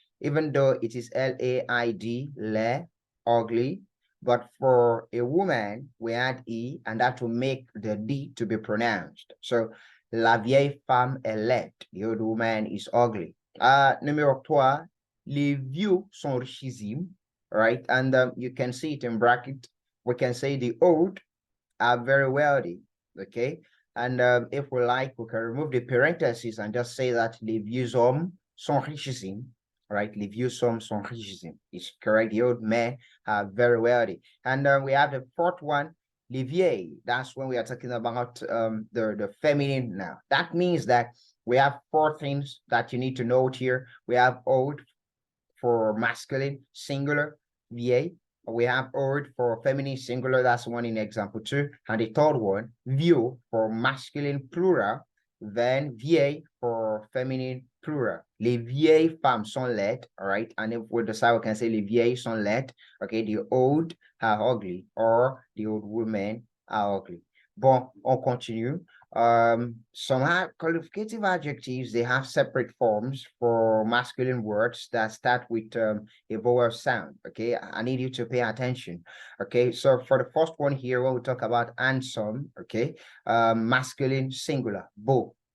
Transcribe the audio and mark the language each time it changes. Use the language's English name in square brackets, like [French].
[English] Even though it is L-A-I-D, le, ugly. But for a woman, we add E, and that will make the D to be pronounced. So, [French] la vieille femme est laide. [English] The old woman is ugly. [French] Numéro 3, les vieux sont richissimes, right? [English] And you can see it in bracket. We can say the old are very wealthy, okay? And if we like, we can remove the parentheses and just say that [French] les vieux hommes sont richissimes, [English] right? [French] Les vieux hommes sont richissimes. [English] It's correct. The old men are very wealthy. And we have the fourth one, [French] les vieilles. [English] That's when we are talking about the feminine now. That means that we have four things that you need to note here. We have old for masculine, singular, vieille. We have old for feminine, singular. That's one in example 2. And the third one, vieux for masculine, plural. Then vieille for feminine, plural. [French] Les vieilles femmes sont laides, [English] all right? And if we decide, we can say [French] les vieilles sont laides. [English] Okay, the old are ugly, or the old women are ugly. [French] Bon, on continue. [English] Some qualificative adjectives, they have separate forms for masculine words that start with a vowel sound. Okay, I need you to pay attention. Okay, so for the first one here, when we talk about handsome, okay, masculine singular, beau.